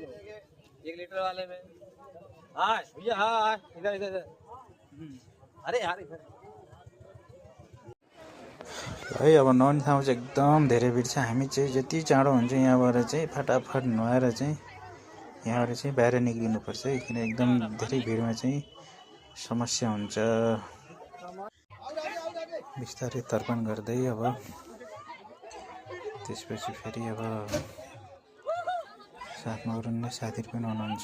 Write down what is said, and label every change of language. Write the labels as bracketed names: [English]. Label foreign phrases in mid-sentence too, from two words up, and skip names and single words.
[Hindi] 1 लीटर वाले में हाँ भैया हाँ इधर इधर इधर अरे यार इधर है। [Nepali] अब नुहाउने ठाउँ चाहिँ एकदम धेरै भिड छ। हामी चाहिँ जति चाँडो हुन्छ यहाँबाट चाहिँ फटाफट नुहाएर चाहिँ यहाँबाट चाहिँ बाहिर निक्लिनुपर्छ है, किन एकदम धेरै भिडमा चाहिँ समस्या हुन्छ। बिस्तारै तर्पण गर्दै अब त्यसपछि फेरि अब साथमा अरू नै साथीहरू पनि हुनुहुन्छ।